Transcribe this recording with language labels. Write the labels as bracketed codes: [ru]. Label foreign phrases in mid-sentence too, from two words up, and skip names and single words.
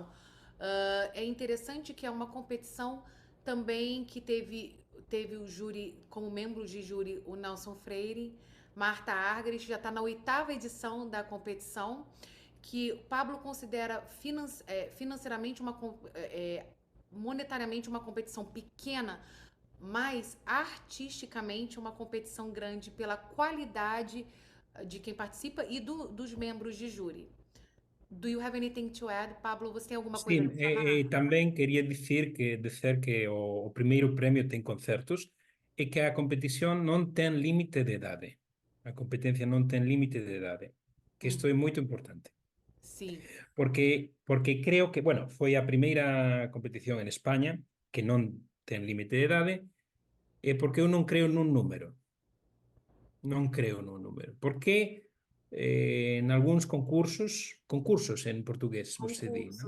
[pt] É interessante que é uma competição também que teve o júri, como membros de júri, o Nelson Freire, Marta Argerich, já está na 8ª edição da competição, que Pablo considera financeiramente, monetariamente uma competição pequena, mas artisticamente uma competição grande pela qualidade de quem participa e dos membros de júri. [en] Do you have anything to add, [pt] Pablo? Você tem alguma coisa Sim, a falar? também queria dizer que o primeiro prêmio tem concertos e que a competição não tem limite de idade. A competência não tem limite de idade, que isto é muito importante. Sim. [gl] Porque creo que, bueno, foi a primeira competición en España que non ten límite de idade, e porque eu non creo nun número. Non creo nun número. Porque en algúns concursos en portugués, você di, non?